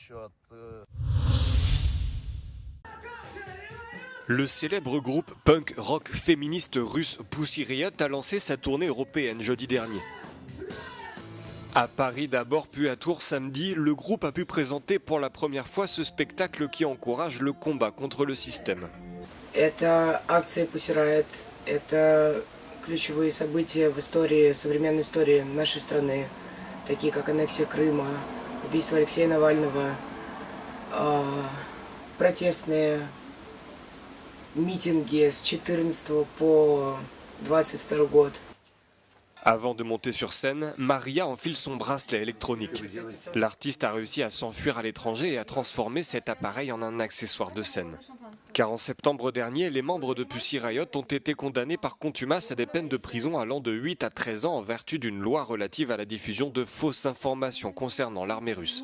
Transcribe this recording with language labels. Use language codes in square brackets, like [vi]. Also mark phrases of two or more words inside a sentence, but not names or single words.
[fr] Le célèbre groupe punk rock féministe russe Pussy Riot a lancé sa tournée européenne jeudi dernier. À Paris d'abord, puis à Tours samedi, le groupe a pu présenter pour la première fois ce spectacle qui encourage le combat contre le système. [ru] Это акция Pussy Riot, это ключевые события в истории, современной истории нашей страны, такие как аннексия Крыма, убийство Алексея Навального, протестные митинги с 14 по 22 год. [fr] Avant de monter sur scène, Maria enfile son bracelet électronique. L'artiste a réussi à s'enfuir à l'étranger et à transformer cet appareil en un accessoire de scène. Car en septembre dernier, les membres de Pussy Riot ont été condamnés par contumace à des peines de prison allant de 8 à 13 ans en vertu d'une loi relative à la diffusion de fausses informations concernant l'armée russe.